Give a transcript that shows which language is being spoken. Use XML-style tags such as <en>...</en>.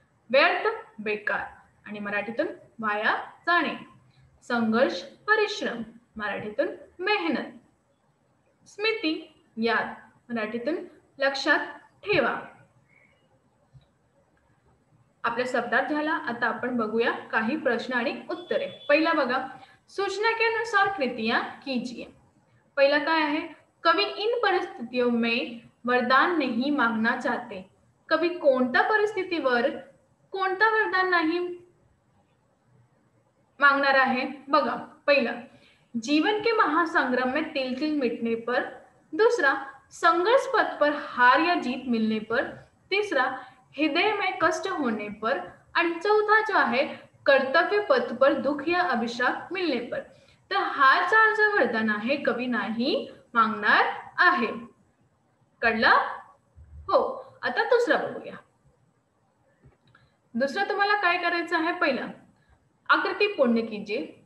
<mr>व्यर्थ बेकार आणि मराठीतून वाया जाणे. संघर्ष परिश्रम मराठीतून मेहनत. स्मृती याद मराठीतून लक्षात ठेवा. आपल्या शब्दात झाला. आता आपण बघूया काही प्रश्न आणि उत्तरे. पहिला बघा,</mr> <hi>सूचना के अनुसार कृतियां कीजिए.</hi> <mr>पहिला काय आहे?</mr> <hi>कवि इन परिस्थितियों में वरदान नहीं मांगना चाहते.</hi> <mr>कवि कोणत्या परिस्थितीवर कोणता वरदान नाही मांगणार आहे? बघा, पहिला</mr> <hi>जीवन के महासंग्राम में तिल तिल मिटने पर. दूसरा संघर्ष पथ पर हार या जीत मिलने पर. तीसरा हृदय में कष्ट होने पर.</hi> <mr>आणि चौथा जो आहे</mr> <hi>कर्तव्य पथ पर दुख या अभिशाप मिलने पर.</hi> <mr>तर हा चार जो वरदान आहे कवी नाही मागणार आहे. कळला? हो. आता दुसरा बघूया. दुसरा तुम्हाला काय करायचं आहे? पहिला</mr> <hi>आकृती पूर्ण कीजिए.</hi>